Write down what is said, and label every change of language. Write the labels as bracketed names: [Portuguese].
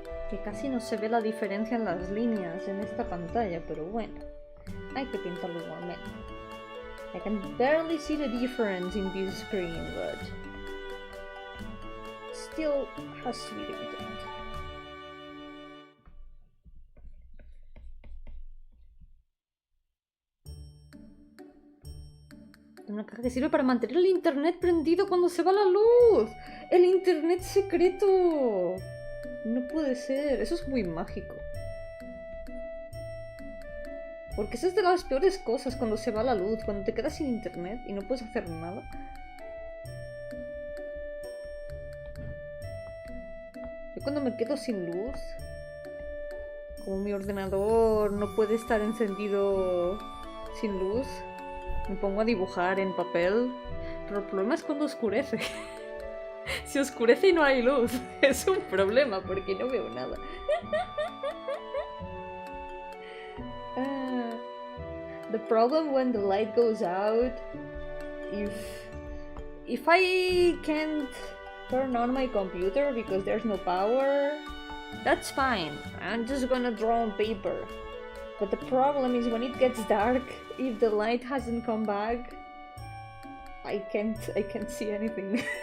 [Spanish] Que casi no se ve la diferencia en las líneas en esta pantalla, pero bueno, hay que pintarlo igualmente. [English] I can barely see the difference in this screen, but still has to be painted. [Spanish] Una caja que sirve para mantener el internet prendido cuando se va la luz. ¡El internet secreto! No puede ser, eso es muy mágico. Porque eso es de las peores cosas cuando se va la luz, cuando te quedas sin internet y no puedes hacer nada. Yo cuando me quedo sin luz, como mi ordenador no puede estar encendido sin luz, me pongo a dibujar en papel. Pero el problema es cuando oscurece. Si oscurece y no hay luz, es un problema porque no veo nada. [English] The problem when the light goes out, if I can't turn on my computer because there's no power, that's fine. I'm just gonna draw on paper. But the problem is when it gets dark, if the light hasn't come back, I can't see anything.